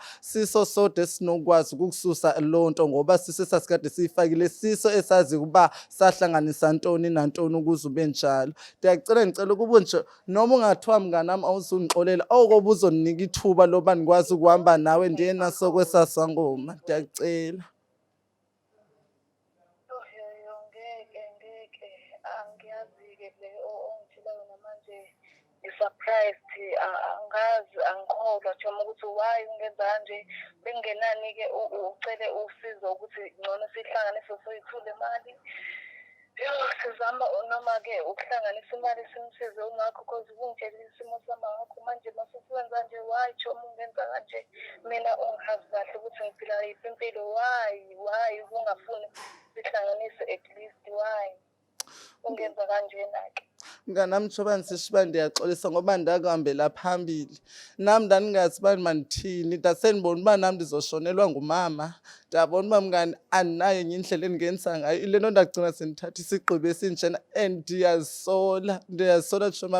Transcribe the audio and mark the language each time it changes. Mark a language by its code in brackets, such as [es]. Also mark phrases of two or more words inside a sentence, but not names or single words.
[xh] Siso sodwa esinokwazi ukukususa loo nto, ngoba siso esasikade siyifakile, siso esazi ukuba sahlanganisa ntoni nantoni ukuze ube njalo. Ndicela ukuba nje noma ungathiwa mnganam awuzundixolela, oko buzondinika ithuba loba ndikwazi ukuhamba nawe ndiye naso kwesaa sangoma. Ndiyakucela. [zu] Ngeke angiyazi-ke le ongitshela yona manje ngi-surprised, angazi, angikholwa njengoba ukuthi why ungenza kanje. Bengenani-ke ucele usizo ukuthi ngcono sihlanganise soyi-2 le mali. Yo, sizama noma-ke ukuhlanganisa imali simsize ungakho cause ubungitshelile isimo sami ngakho manje masusenza nje. Why Chomo ungenza kanje? Mina ungazi kahle ukuthi ngiphila yiphi impilo. Why ungafuni sihlanganise [en] at least? [zu] Why ungenza kanjena-ke? [xh] Mnganam Jobani sishiba ndiyaxolisa ngoba ndakuhambela phambili. Nam ndandingazi uba mandithini, ndasendibona uba nam ndizoshonelwa ngumama. Ndabona uba mngani andinayo enye indlela endingenza ngayo. Ile nto ndagcina sendithatha isigqibo esinjena and ndiyazisola Jobam.